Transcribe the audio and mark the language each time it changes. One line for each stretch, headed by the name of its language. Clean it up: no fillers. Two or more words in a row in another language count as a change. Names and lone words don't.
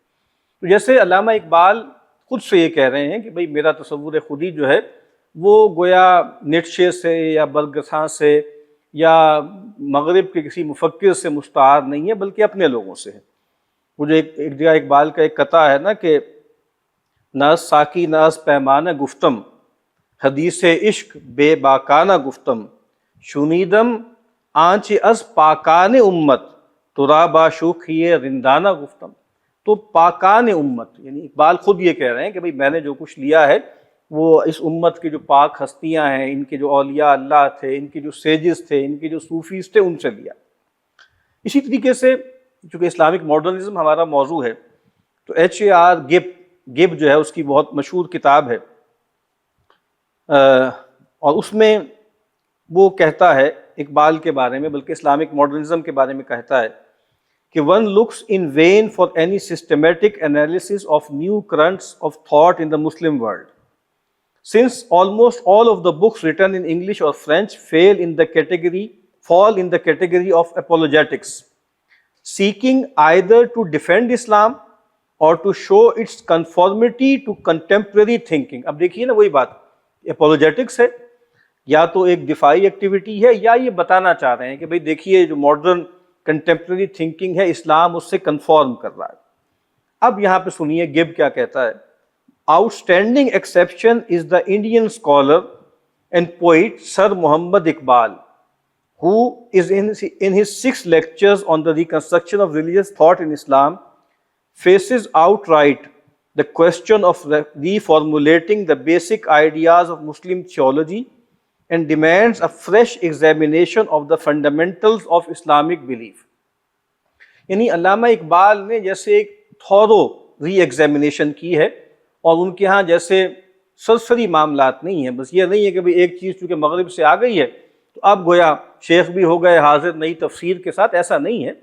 Urdu: تو جیسے علامہ اقبال خود سے یہ کہہ رہے ہیں کہ بھئی میرا تصور خودی جو ہے وہ گویا نیٹشے سے یا برگساں سے یا مغرب کے کسی مفکر سے مستعار نہیں ہے، بلکہ اپنے لوگوں سے ہے. مجھے ایک جگہ اقبال کا ایک قطعہ ہے نا کہ
Persian: ناز ساکی ناز پیمانہ گفتم، حدیث عشق بے باکانہ گفتم، شنیدم آنچ از پاکان امت ترا با شوخی رندانہ گفتم.
Urdu: تو
Persian: پاکان امت
Urdu: یعنی اقبال خود یہ کہہ رہے ہیں کہ بھئی میں نے جو کچھ لیا ہے وہ اس امت کے جو پاک ہستیاں ہیں، ان کے جو اولیاء اللہ تھے، ان کے جو سیجز تھے، ان کے جو صوفیز تھے، ان سے لیا. اسی طریقے سے چونکہ
English: Islamic modernism
Urdu: ہمارا موضوع ہے تو ایچ اے آر گب جو ہے اس کی بہت مشہور کتاب ہے، اور اس میں وہ کہتا ہے اقبال کے بارے میں، بلکہ
English: Islamic modernism
Urdu: کے بارے میں کہتا ہے کہ
English: one looks in vain for any systematic analysis of new currents of thought in the Muslim world, since almost all of the books written in English or French fall in the category of apologetics, seeking either to defend Islam or to show its conformity to contemporary thinking.
Urdu: اب دیکھیے نا وہی بات، apologetics ہے یا تو ایک دفاعی ایکٹیویٹی ہے، یا یہ بتانا چاہ رہے ہیں کہ بھئی دیکھیے جو
English: modern contemporary thinking
Urdu: ہے اسلام اس سے کنفارم کر رہا ہے. اب یہاں پہ سنیے گب کیا کہتا ہے.
English: Outstanding exception is the Indian scholar and poet Sir Muhammad Iqbal who is in his 6 lectures on the reconstruction of religious thought in Islam faces outright the question of reformulating the basic ideas of Muslim theology and demands a fresh examination of the fundamentals of Islamic belief.
Urdu: یعنی علامہ اقبال نے جیسے ایک
English: thorough re-examination
Urdu: کی ہے، اور ان کے ہاں جیسے سرسری معاملات نہیں ہیں. بس یہ نہیں ہے کہ بھئی ایک چیز چونکہ مغرب سے آ گئی ہے تو اب گویا شیخ بھی ہو گئے حاضر نئی تفسیر کے ساتھ، ایسا نہیں ہے.